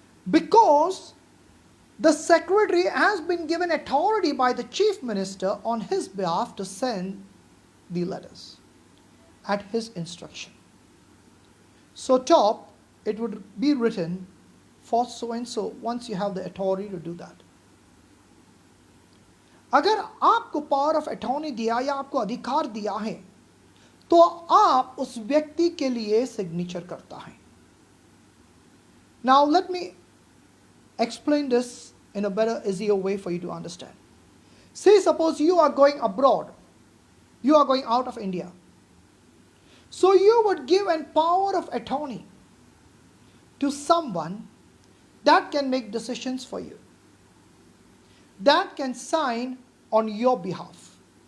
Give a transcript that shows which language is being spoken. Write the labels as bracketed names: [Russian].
[English] Because the secretary has been given authority by the chief minister on his behalf to send the letters at his instruction. So top, it would be written for so and so once you have the authority to do that. [Hindi] अगर आपको power of attorney दिया या आपको अधिकार दिया है तो आप उस व्यक्ति के लिए सिग्नेचर करता है। [English] Now let me explain this in a better, easier way for you to understand. Say suppose you are going abroad, you are going out of India. So you would give a power of attorney to someone that can make decisions for you, that can sign on your behalf.